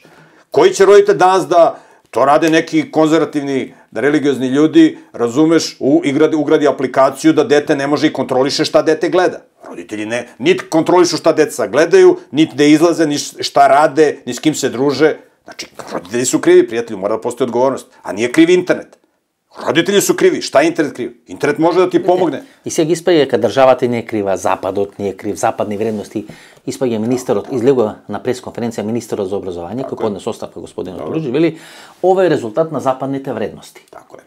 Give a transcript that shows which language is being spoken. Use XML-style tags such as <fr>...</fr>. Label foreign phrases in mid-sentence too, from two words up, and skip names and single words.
<sr>Koji će roditelj danas da, to rade neki konzervativni, religiozni ljudi, razumeš, ugradi aplikaciju da dete ne može i kontroliše šta dete gleda. Roditelji ne, niti kontrolišu šta deca gledaju, niti da izlaze, ni šta rade, ni s kim se druže. Znači, roditelji su krivi, prijatelju, mora da postoji odgovornost, a nije krivi internet. Родители су криви, шта е интернет криви? Интернет може да ти помогне.</sr> <mk>И сега испаѓа дека државата не е крива, Западот не е крив, западни вредности. Испаѓа министерот, излегува на пресконференција министерот за образование, кој поднесе оставка господин Руџи, вели ова е резултат на западните вредности.</mk> <sr>Тако е.</sr>